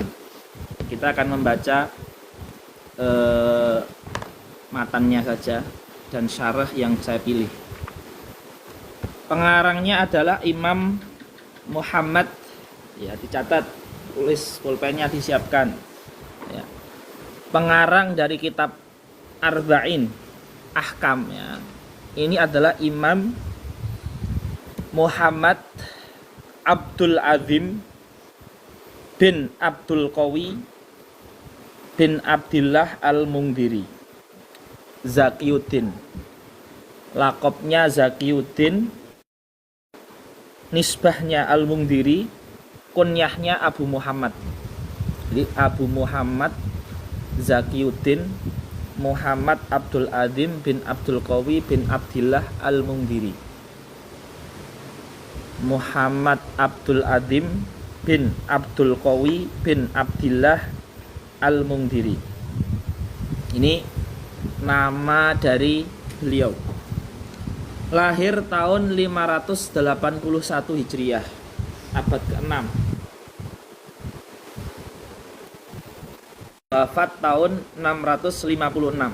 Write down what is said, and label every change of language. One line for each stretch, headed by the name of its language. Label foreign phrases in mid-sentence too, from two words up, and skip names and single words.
Indonesian: Kita akan membaca matannya saja dan syarah yang saya pilih. Pengarangnya adalah Imam Muhammad ya, dicatat, tulis, pulpennya disiapkan ya. Pengarang dari kitab Arba'in Ahkam ya, ini adalah Imam Muhammad Abdul Azim bin Abdul Qawi bin Abdillah Al-Mundhiri Zakiyuddin. Lakopnya Zakiyuddin, nisbahnya Al-Mundhiri, kunyahnya Abu Muhammad. Jadi Abu Muhammad Zakiyuddin Muhammad Abdul Azim bin Abdul Qawi bin Abdillah Al-Mundhiri. Muhammad Abdul Azim bin Abdul Qawi bin Abdillah Al-Mundhiri. Ini nama dari beliau. Lahir tahun 581 Hijriah, abad ke-6. Wafat tahun 656.